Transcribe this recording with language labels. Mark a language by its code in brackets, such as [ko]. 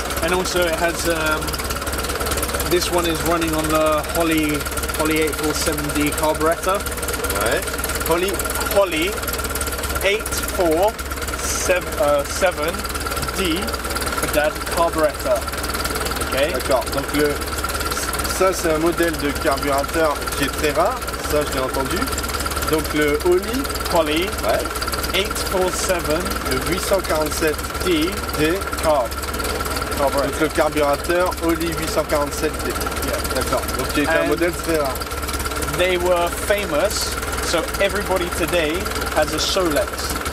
[en] And also it has this one is running on the Holley 847D carburetor. [fr] Ouais. [en] Holley 847D for that carburetor. Okay. [fr] D'accord. Donc ça c'est un modèle de carburateur qui est très rare. Ça je l'ai entendu. Donc le Holley 847 le 847D [en] carb. [fr] Donc le carburateur Holley 847D. D'accord. Donc qui est un modèle très rare. [en] They were famous, so everybody today has a Solex.